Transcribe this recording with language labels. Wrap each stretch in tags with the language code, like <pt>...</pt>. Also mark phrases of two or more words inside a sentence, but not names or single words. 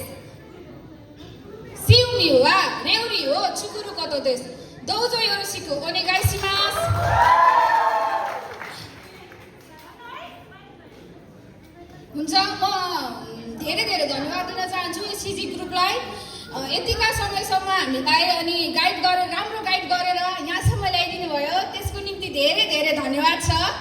<ja>です趣味は料理を作ることですどうぞよろしくお願いします</ja> <ne>हुन्छ म धेरै धेरै धन्यवाद दिन चाहन्छु सिजी ग्रुपलाई यतिका समयसम्म हामीलाई अनि गाइड गरेर राम्रो गाइड गरेर यहाँसम्म ल्याइदिनु भयो त्यसको निम्ति धेरै धेरै धन्यवाद छ</ne>